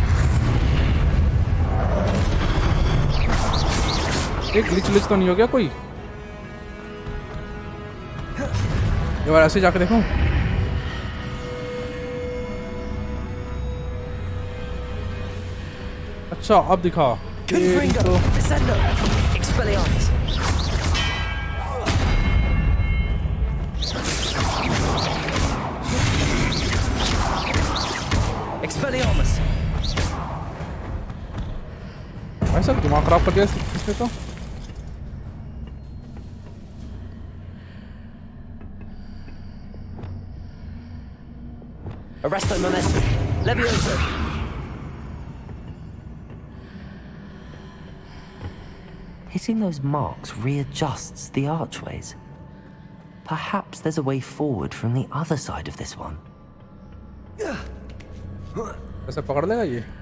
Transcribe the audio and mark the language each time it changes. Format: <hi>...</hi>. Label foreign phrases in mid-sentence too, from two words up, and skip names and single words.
<hi>एक ग्लिच तो नहीं हो गया कोई? ये बार ऐसे जाके देखूं। अच्छा अब दिखा।</hi> <la>Confringo. Descendo. Expelliarmus. Expelliarmus.</la> <hi>भाई साहब दिमाग खराब कर दिया इसने तो।</hi> <la>Arresto momentum. Leviosa.</la> <en>Hitting those marks readjusts the archways. Perhaps there's a way forward from the other side of this one.</en> <hi>ऐसे पकड़ लेगा ये?</hi>